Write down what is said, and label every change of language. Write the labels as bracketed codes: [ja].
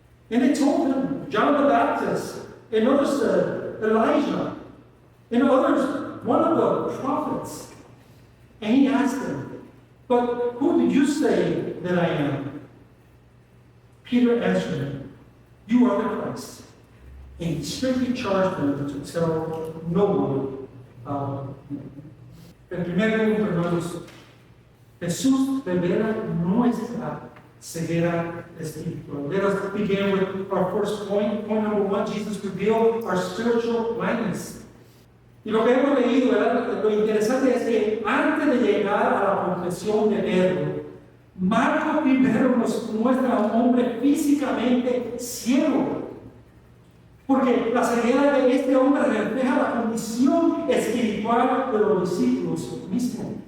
[en] And they told him, "John the Baptist, and others said, Elijah, and others, one of the prophets." And he asked them, "But who do you say that I am?" Peter answered him, "You are the Christ." And he strictly charged them to tell no one about him. [es] En primer lugar, hermanos, Jesús revela nuestra ceguera espiritual. [en] Let us begin with our first point. Point number 1, Jesus revealed our spiritual blindness. [es] Y lo que hemos leído, ¿verdad? Lo interesante es que antes de llegar a la confesión de Pedro, Marcos primero nos muestra a un hombre físicamente ciego. Porque la ceguera de este hombre refleja la condición espiritual de los discípulos mismos.